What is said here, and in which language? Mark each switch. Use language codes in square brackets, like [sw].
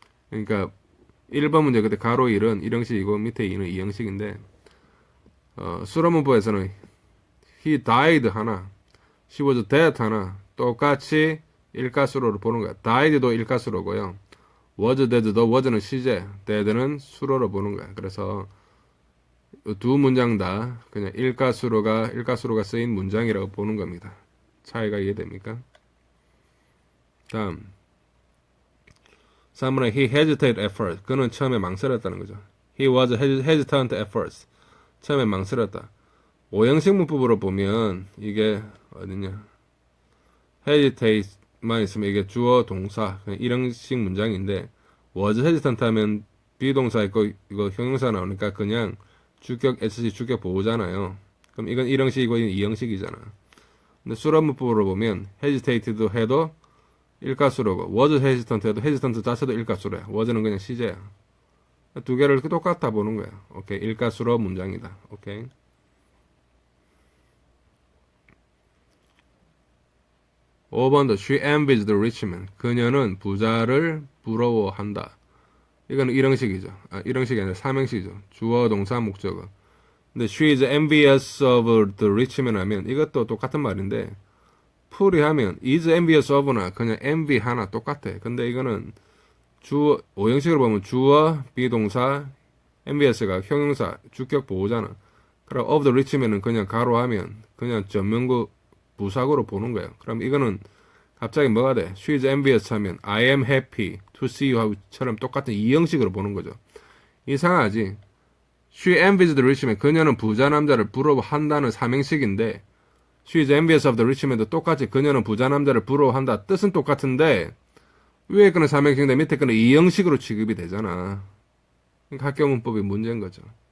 [ko] 그러니까 1번 문제 그때 가로 1은 1형식이고 밑에 2는 2형식인데 수로 문법에서는 [en] he died [ko] 하나 [en] she was dead [ko] 하나 똑같이 일가수로를 보는 거야. died도 일가수로고요. was dead도 was는 시제 dead는 수로로 보는 거야. 그래서 두 문장 다 그냥 일가수로가 쓰인 문장이라고 보는 겁니다. 차이가 이해됩니까? 다음 3번에 [en] he hesitated at first. [ko] 그는 처음에 망설였다는 거죠. [en] He was hesitant at first. [ko] 처음에 망설였다. 오형식 문법으로 보면 이게 어딨냐? hesitate만 있으면 이게 주어 동사 일형식 문장인데 was hesitant 하면 비동사 있고 이거 형용사 나오니까 그냥 주격 SC 주격 보호잖아요. 그럼 이건 일형식이고 이건 이형식이잖아. 근데 수란 문법으로 보면 hesitated 해도 일가수로고 was hesitant 해도 hesitant 자체도 일가수로야. was는 그냥 시제야. 두 개를 똑같아 보는 거야. 오케이. 일가수로 문장이다. 오케이. 5번도 [en] she envies the rich man. [ko] 그녀는 부자를 부러워한다. 이거는 일형식이죠. 일형식이 아니라 삼형식이죠. 주어, 동사, 목적어. 근데 [en] she is envious of the rich man [ko] 하면 이것도 똑같은 말인데 풀이하면 is envious of나 그냥 envy 하나 똑같아. 근데 이거는 주어, 오형식으로 보면 주어, 비동사, envious가 형용사, 주격 보호잖아. 그럼 of the rich man은 그냥 가로하면 그냥 전면구 부사구로 보는 거예요. 그럼 이거는 갑자기 뭐가 돼? She is envious 하면 [en] I am happy to see you [ko] 처럼 똑같은 이 형식으로 보는 거죠. 이상하지? [en] She envies the rich man. [ko] 그녀는 부자 남자를 부러워한다는 삼형식인데 [en] She is envious of the rich man [ko] 도 똑같이 그녀는 부자 남자를 부러워한다. 뜻은 똑같은데 위에 거는 삼형식인데 밑에 거는 이 형식으로 취급이 되잖아. 그러니까 학교 문법이 문제인 거죠.